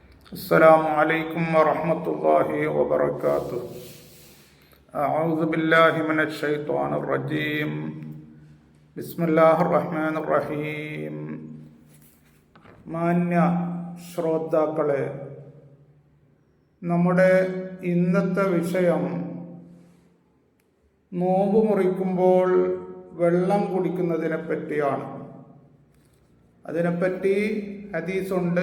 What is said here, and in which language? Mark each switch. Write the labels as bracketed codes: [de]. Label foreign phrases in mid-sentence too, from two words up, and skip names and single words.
[ar] السلام عليكم ورحمة الله وبركاته. أعوذ بالله من الشيطان الرجيم. بسم الله الرحمن الرحيم. [ml] മാന്യ ശ്രോതാക്കളെ, നമ്മുടെ ഇന്നത്തെ വിഷയം നോമ്പ് മുറിക്കുമ്പോൾ വെള്ളം കുടിക്കുന്നതിനെ പറ്റിയാണ്. അതിനെപ്പറ്റി ഹദീസുണ്ട്.